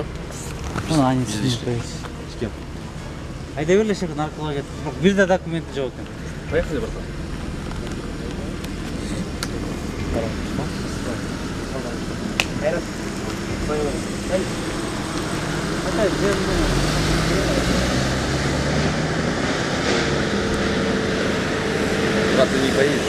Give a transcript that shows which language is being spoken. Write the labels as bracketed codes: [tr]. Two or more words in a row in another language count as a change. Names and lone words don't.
[ru] Они с кем? [ky] Айда берле шекер наркология. Бир да документи жок экен. [ru] Поехали, братан. Брат, ты не поедешь?